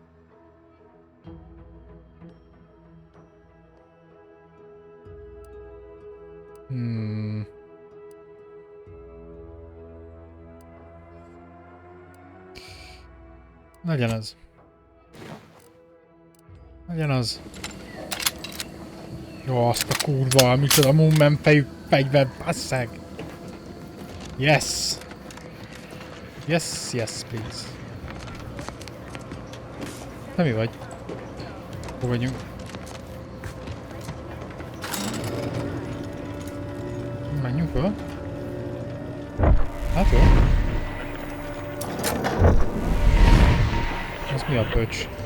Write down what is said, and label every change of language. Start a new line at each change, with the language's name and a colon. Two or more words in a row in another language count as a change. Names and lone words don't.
Hungarian: Legyen az. Legyen az. Jó, azt a kurva, micsoda Moonman fejű fegyver, basszeg.
English: Yes. Yes, yes, please.
Hungarian: Te mi vagy? Hol vagyunk? Menjünk föl. Hát jó. Ez mi a pöcs?